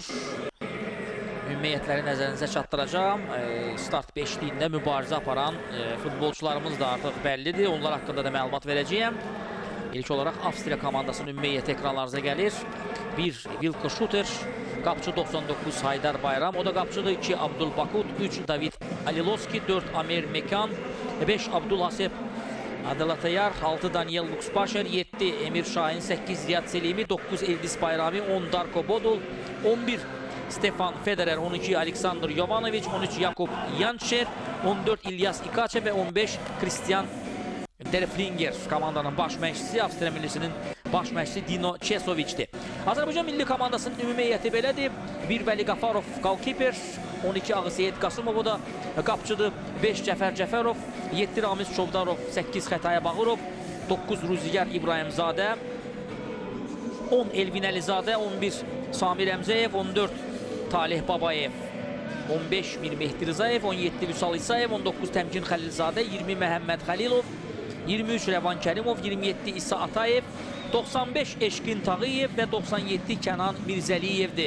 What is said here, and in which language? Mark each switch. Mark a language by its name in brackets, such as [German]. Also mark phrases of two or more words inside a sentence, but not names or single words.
[Azerbaijani] Ümumi heyətləri nəzərinizə çatdıracağım. Start beşliyində mübarizə aparan futbolçularımız da artıq bəllidir. Onlar haqqında da məlumat verəcəyəm. İlk olaraq Avstriya komandasının ümumi heyəti ekranlarınıza gəlir. 1 Vilko Şuter, qapçı 99 Haydar Bayram, o da qapçıdır. 2 Abdul Bakut, 3 David Alilovski, 4 Amer Mekan, 5 Abdul Hasep Adalatayar, 6 Daniel Luxpaşer, 7 Emir Şahin, 8 Ziyad Selimi, 9 Eldis Bayrami, 10 Darko Bodul, 11 Stefan Federer, 12 Aleksandr Jovanovic, 13 Jakub Jančer, 14 İlyas İkaçe ve 15 Christian Derflinger komandanın baş məşqçisi, Avstriya millisinin baş məşqçisi Dino Çesoviç'ti. Azərbaycan milli komandasının ümumi heyəti belədir. 1 Vəli Qafarov qalkiper, 12 Ağaseyid Qasımov o da qapçıdır, 5 Cəfər Cəfərov, 7 Ramiz Çovdarov, 8 Xətaya Bağırov, 9 Ruziyar İbrahimzadə, 10 Elvin Əlizadə, 11 Samir Əmzəyev, 14 Talih Babayev, 15 Mir Mehdi Rızayev, 17 Vüsal İsayev, 19 Təmkin Xəlilzadə, 20 Məhəmməd Xəlilov, 23 Rəvan Kərimov, 27 İsa Atayev, 95 Eşqin Tağıyev və 97 Kənan Mirzəliyevdir.